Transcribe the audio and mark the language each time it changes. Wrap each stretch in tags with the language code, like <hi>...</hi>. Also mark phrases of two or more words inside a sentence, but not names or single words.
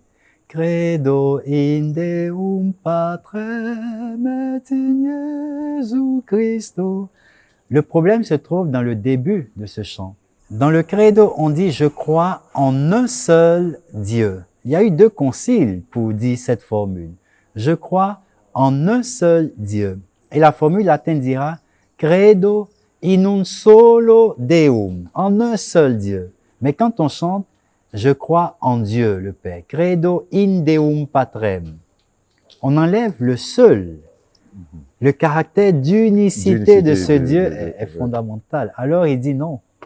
<la>Credo in Deum Patrem et in Jesu Christo.</la> <fr>Le problème se trouve dans le début de ce chant. Dans le credo, on dit « Je crois en un seul Dieu ». Il y a eu 2 conciles pour dire cette formule. « Je crois en un seul Dieu ». Et la formule latine dira «</fr> <la>Credo in un solo Deum »,</la> <fr>en un seul Dieu. Mais quand on chante « Je crois en Dieu, le Père », «</fr> <la>Credo in Deum Patrem »,</la> <fr>on enlève le seul. Le caractère d'unicité de ce Dieu est fondamental. Alors il dit non.</fr>